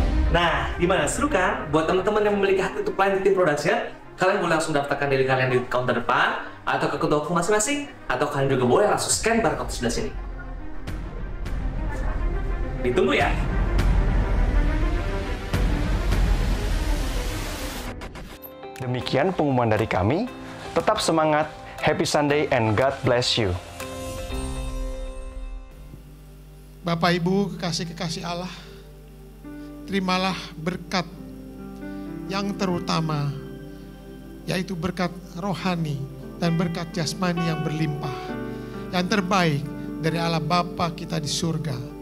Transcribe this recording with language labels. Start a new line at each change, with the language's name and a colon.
Indonesian: Nah, gimana? Seru kan? Buat teman-teman yang memiliki hati untuk pelayan di tim production, kalian boleh langsung daftarkan diri kalian di counter depan, atau ke toko masing-masing, atau kalian juga boleh langsung scan barcode sebelah sini. Ditunggu ya! Demikian pengumuman dari kami. Tetap semangat,
English: happy Sunday, and God bless you.
Indonesian: Bapak Ibu kekasih-kekasih Allah, terimalah berkat yang terutama, yaitu berkat rohani dan berkat jasmani yang berlimpah, yang terbaik dari Allah Bapa kita di surga.